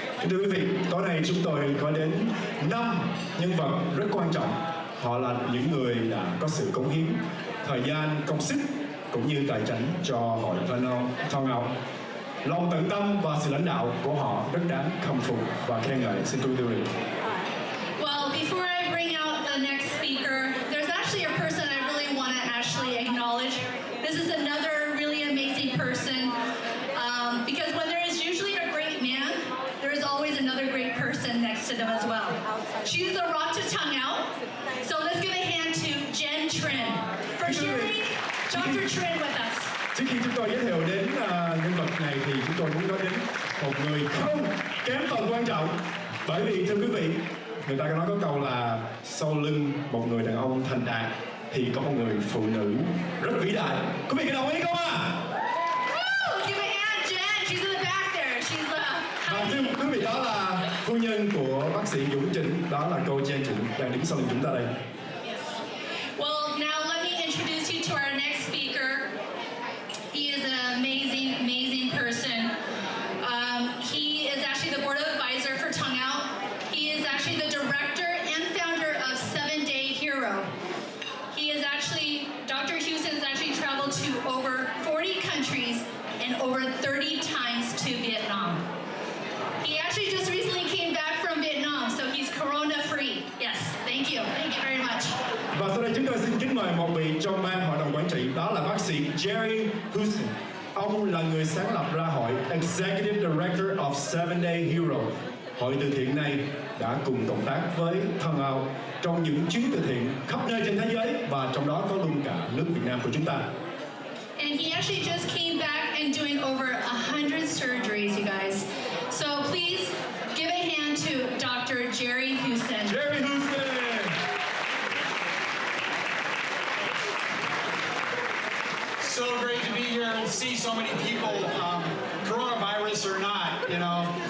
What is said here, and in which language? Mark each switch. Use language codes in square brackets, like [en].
[vi] Thưa quý vị, tối nay chúng tôi có đến 5 nhân vật rất quan trọng. Họ là những người đã có sự cống hiến, thời gian, công sức cũng như tài chính cho hội TongueOut. Lòng tận tâm và sự lãnh đạo của họ rất đáng khâm phục và khen ngợi. Xin quý vị. [en] Well, before I bring out the next speaker, there's actually a person I really want to actually acknowledge. This is another really amazing person. Because when there is usually a great man, there is always another great person next to them as well. She's the rock to TongueOut. So let's give a hand to Jen Trin for sharing Dr. Trin with us. [vi] Trước khi chúng tôi giới thiệu đến nhân vật này thì chúng tôi muốn nói đến một người không kém phần quan trọng. Bởi vì thưa quý vị, người ta có nói có câu là sau lưng một người đàn ông thành đạt thì có một người phụ nữ rất vĩ đại. Quý vị có đồng ý không ạ? [en] Give a hand, Jen. She's in the back there. She's [vi] Và thưa quý vị, đó là phu nhân của bác sĩ Dũng Trịnh, đó là cô Jen Trịnh đang đứng sau lưng chúng ta đây. [en] Well, now let me introduce you to our next speaker. He is an amazing, amazing person. He is actually the board advisor for TongueOut. He is actually the director and founder of 7 Day Hero. He is actually, Dr. Houston has actually traveled to over 40 countries and over 30 times to Vietnam. He actually just recently came back from Vietnam, so he's corona-free. Yes, thank you. Thank you very much. [vi] Và sau đây chúng tôi xin kính mời một vị trong ban hội đồng quản trị, đó là bác sĩ Jerry Houston. Ông là người sáng lập ra hội [en] Executive Director of 7 Day Hero. [vi] Hội từ thiện này đã cùng cộng tác với TongueOut trong những chuyến từ thiện khắp nơi trên thế giới và trong đó có luôn cả nước Việt Nam của chúng ta. [en] And he actually just came back and doing over 100 surgeries, you guys. So please give a hand to Dr. Jerry Houston. Jerry Houston! So great to be here and see so many people, coronavirus or not, you know.